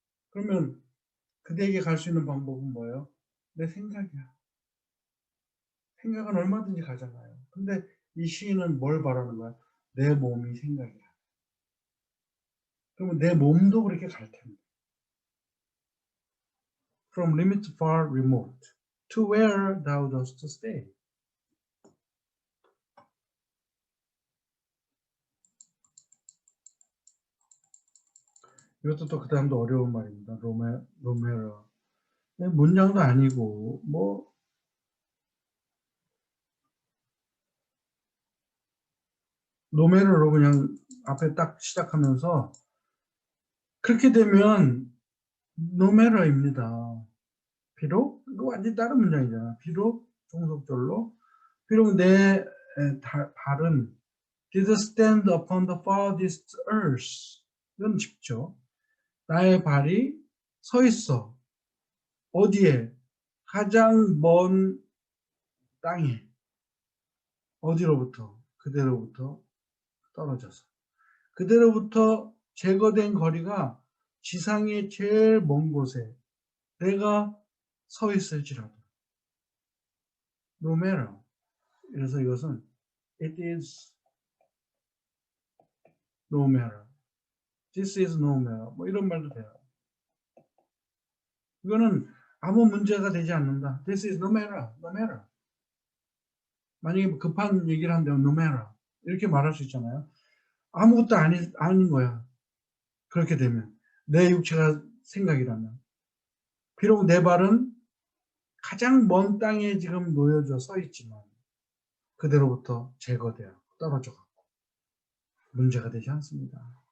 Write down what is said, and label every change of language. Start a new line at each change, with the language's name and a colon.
Korean: 그러면 그대에게 갈 수 있는 방법은 뭐예요? 내 생각이야. 생각은 얼마든지 가잖아요. 근데 이 시인은 뭘 바라는 거야? 내 몸이 생각이야. 그러면 내 몸도 그렇게 갈 텐데.
English: From limit to far remote, to where thou dost stay.
Korean: 이것도 또 그 다음도 어려운 말입니다. 로메라. 문장도 아니고 로메로로 그냥 앞에 딱 시작하면서 그렇게 되면 노메러입니다. 비록 이거 완전히 다른 문장이잖아. 비록 종속절로 비록 내 발은
English: did stand upon the farthest earth.
Korean: 이건 쉽죠. 나의 발이 서 있어. 어디에? 가장 먼 땅에. 어디로부터? 그대로부터 떨어져서. 그대로부터 제거된 거리가 지상의 제일 먼 곳에 내가 서 있을지라도.
English: No matter.
Korean: 그래서 이것은
English: it is no matter. This is no matter.
Korean: 이런 말도 돼요. 이거는 아무 문제가 되지 않는다.
English: This is no matter. No matter.
Korean: 만약에 급한 얘기를 한다면
English: no matter.
Korean: 이렇게 말할 수 있잖아요. 아무것도 아닌 거야. 그렇게 되면. 내 육체가 생각이라면. 비록 내 발은 가장 먼 땅에 지금 놓여져 서 있지만 그대로부터 제거되어 떨어져 갖고 문제가 되지 않습니다.